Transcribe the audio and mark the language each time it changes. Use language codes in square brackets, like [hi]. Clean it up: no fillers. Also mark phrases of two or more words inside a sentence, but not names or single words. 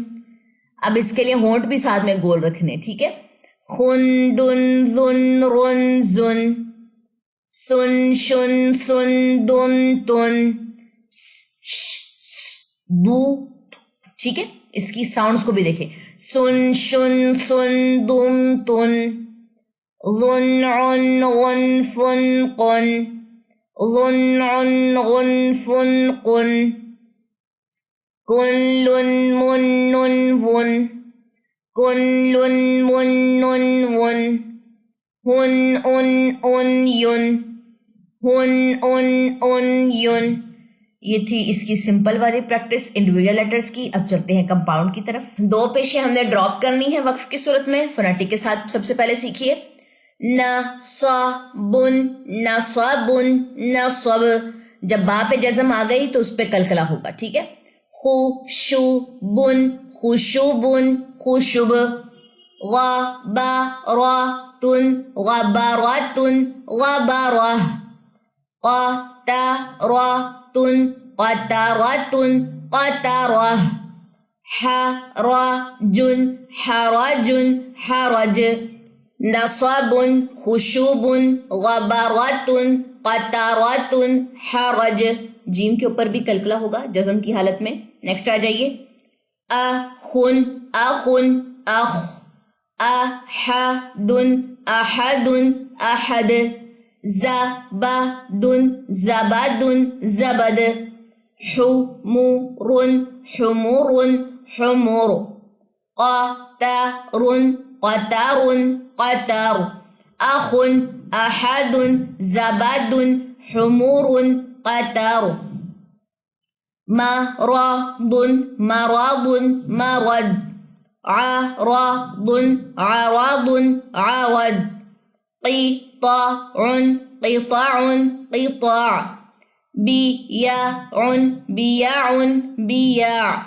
[ur] اب اس کے لیے ہونٹ بھی ساتھ میں گول رکھنے، ٹھیک ہے۔ [ar] خن دن ذن رن زن، سن شن سن دن تن، بو، [ur] ٹھیک ہے۔ اس کی ساؤنڈز کو بھی دیکھیں، [ar] سن شن سن دم تن، غن عن غن فن قن، غن عن غن فن قن، کن لن من نن ون، کن لن من نن ون، ہن ان ان یون، ہن ان ان یون۔ [ur] یہ تھی اس کی سمپل والی [en] practice individual letters [ur] کی۔ اب چلتے ہیں کمپاؤنڈ کی طرف۔ 2 پیشیں ہم نے ڈراپ کرنی ہے وقف کی صورت میں، فونیٹک کے ساتھ سب سے پہلے سیکھیے۔ [ar] نصبن، نصبن، نصب۔ [ur] جب با پہ جزم آ گئی تو اس پہ کلکلا ہوگا، ٹھیک ہے۔ [ar] خوشوبن، خوشوبن، خوشب۔ غبراتن، غبراتن، غبرہ۔ قطراتن، قطراتن، قطرہ۔ حرجن، حرجن، حرج۔ نصبن، خشوبن، غبراتن، قطراتن، حرج۔ [ur] جیم کے اوپر بھی کلکلا ہوگا جزم کی حالت میں۔ نیکسٹ آ جائیے۔ [ar] اخن، اخن، اخ۔ احدن، احدن، احد۔ زبدن، زبدن، زبد۔ حمرن، حمرن، حمر۔ قطرن، قطرن، قطر۔ أخ أحد زبد حمور قطر مرض مرض مرض عرض عرض عرض قطاع قطاع قطاع بياع بياع بياع